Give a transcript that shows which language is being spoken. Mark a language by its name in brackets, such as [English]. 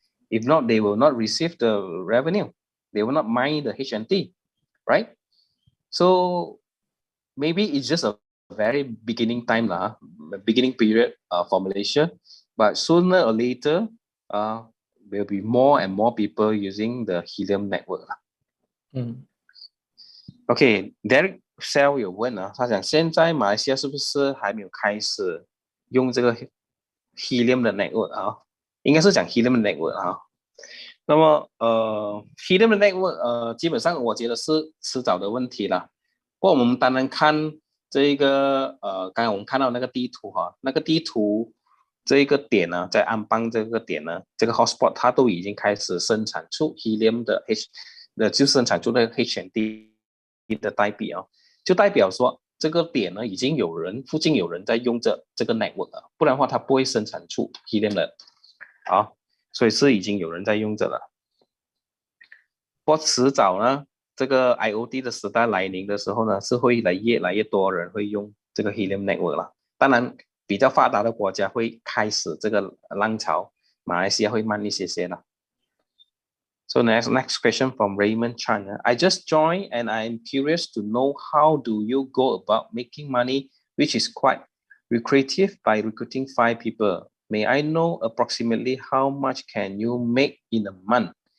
[English] If not, they will not receive the revenue. They will not mine the HNT, right? So maybe it's just a very beginning time beginning period for Malaysia, but sooner or later will be more and more people using the Helium network. [Chinese] OK, Derek Sell 有问他讲现在马来西亚是不是还没有开始用这个 Helium 的 network 应该是讲 Helium 的 network 那么Helium 的 network 基本上我觉得是迟早的问题啦。不过我们当然看这一个刚才我们看到那个地图那个地图这一个点呢，在安邦这个点呢，这个 hotspot 它都已经开始生产出 Helium 的就生产出那个 HND 的代币就代表说这个点呢已经附近有人在用这个 network 不然的话它不会生产出 Helium 的所以是已经有人在用着了。不过迟早呢，这个 IoT 的时代来临的时候呢，是会越来越多人会用这个 Helium network 了。当然，比较发达的国家会开始这个浪潮，马来西亚会慢一些了。 [English] So next question from Raymond Chan. I just joined and I'm curious to know how do you go about making money, which is quite lucrative by recruiting 5 people. May I know approximately how much can you make in a month?